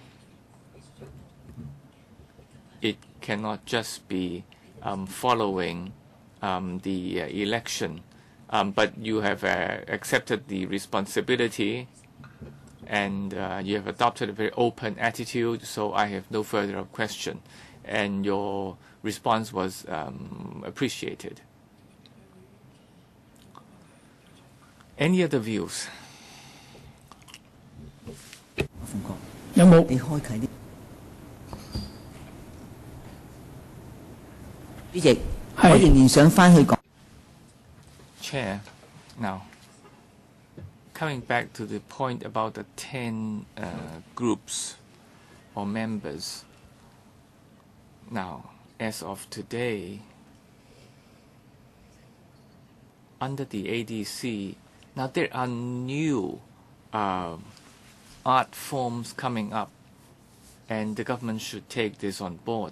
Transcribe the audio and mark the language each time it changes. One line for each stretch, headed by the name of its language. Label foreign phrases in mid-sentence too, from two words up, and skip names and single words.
English: It cannot just be following the election, but you have accepted the responsibility and you have adopted a very open attitude, so I have no further question. And your response was appreciated. Any other views?
Cantonese: 有冇？你開啟啲主席。係。我仍然想返去講。
English: Chair, now, coming back to the point about the 10 groups or members. Now, as of today, under the ADC, now there are new art forms coming up, and the government should take this on board.